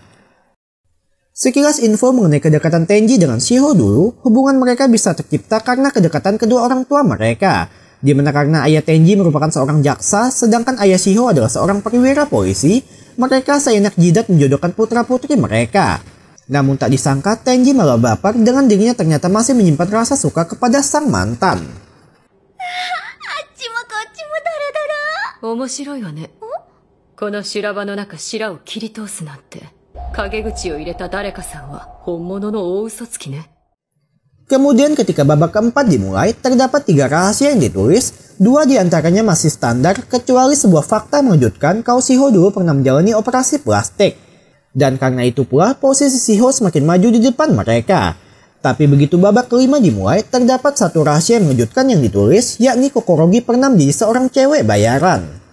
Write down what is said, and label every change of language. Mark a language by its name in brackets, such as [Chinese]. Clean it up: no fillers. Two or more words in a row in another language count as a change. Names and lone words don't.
[Indonesian] Sekilas info mengenai kedekatan Tenji dengan Shiho dulu, hubungan mereka bisa tercipta karena kedekatan kedua orang tua mereka. Di mana karena ayah Tenji merupakan seorang jaksa, sedangkan ayah Shiho adalah seorang perwira polisi, mereka seenak jidat menjodohkan putra-putri mereka. Namun tak disangka Tenji malah baper dengan dirinya ternyata masih menyimpan rasa suka kepada sang mantan. [Japanese] 面白いわね。この修羅場の中白を切り通すなんて。陰口を入れた誰かさんは本物の大嘘つきね。 [Indonesian] Kemudian ketika babak keempat dimulai, terdapat 3 rahasia yang ditulis, 2 diantaranya masih standar kecuali sebuah fakta mengejutkan kalau Shiho dulu pernah menjalani operasi plastik. Dan karena itu pula posisi Shiho semakin maju di depan mereka. Tapi begitu babak kelima dimulai, terdapat 1 rahasia yang mengejutkan yang ditulis, yakni Kokorogi pernah menjadi seorang cewek bayaran.